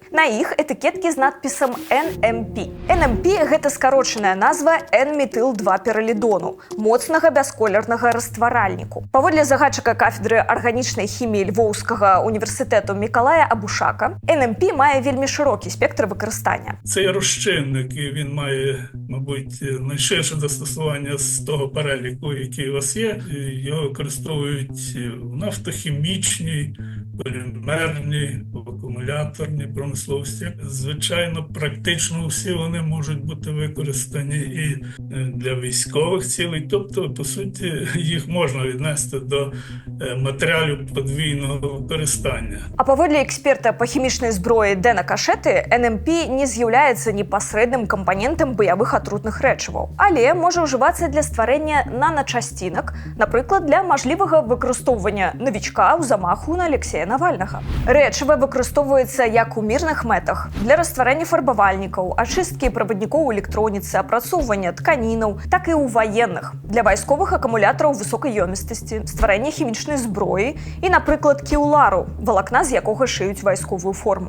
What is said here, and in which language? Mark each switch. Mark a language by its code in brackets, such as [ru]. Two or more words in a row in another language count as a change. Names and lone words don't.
[be] На іх этыкеткі з надпісам NMP. NMP – гэта скарочаная назва N-метыл-2-пералідону, моцнага бясколернага растваральніку. Паводле загадчыка кафедры арганічнай хіміі Львоўскага універсітэту Мікалая Абушака, NMP мае вельмі [uk] широкі спектр використання. Цей розчинник, він має, мабуть, найширше застосування з того переліку, який у вас є. Його використовують в нафтохімічній, полімерній, акумуляторній промисловості. Звичайно, практично всі вони можуть бути використані і для військових цілей. Тобто, по суті, їх можна віднести до матеріалів подвійного використання. [be] А паводле експерта по хімічнай зброі Дэна Кашеты, NMP не з'яўляецца непасрэдным кампанентам баявых атрутных рэчываў, але можа ўжывацца для стварэння наначасцінак, напрыклад, для мажлівага выкарыстоўвання навічка ў замаху на Алексея Навальнага. Рэчыва выкарыстоўваецца як у мірных мэтах, для растварэння фарбавальнікаў, ачысткі праваднікоў у электроніцы, апрацоўвання тканінаў, так і ў ваенных, для вайсковых акумулятараў высокай ёмістасці, стварэння хімічнай зброі і, напрыклад, кеўлару, валакна з якога шыюць вайсковую форму.